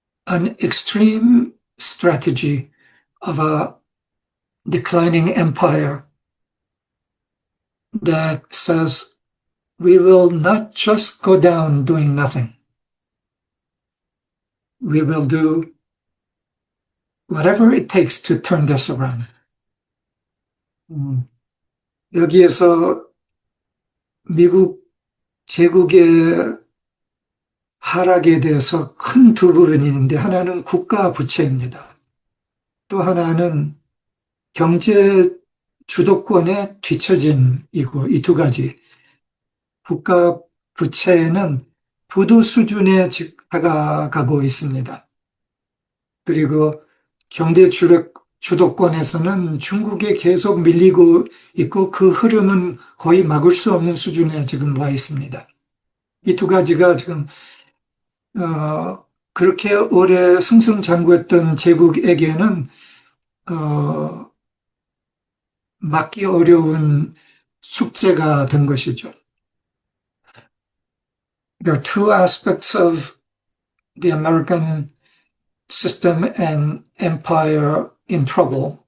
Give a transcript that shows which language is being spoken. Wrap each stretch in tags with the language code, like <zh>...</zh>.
<en>An extreme strategy of a declining empire that says we will not just go down doing nothing. We will do whatever it takes to turn this around.</en> <ko>여기에서 미국 제국의 하락에 대해서 큰 두 부분이 있는데, 하나는 국가 부채입니다. 또 하나는 경제 주도권의 뒤처짐이고, 이 두 가지. 국가 부채는 부도 수준에 다가가고 있습니다. 그리고 경제 주도권에서는 중국에 계속 밀리고 있고, 그 흐름은 거의 막을 수 없는 수준에 지금 와 있습니다. 이 두 가지가 지금 그렇게 오래 승승장구했던 제국에게는 막기 어려운 숙제가 된 것이죠.</ko> <en>There are two aspects of the American system and empire in trouble.</en>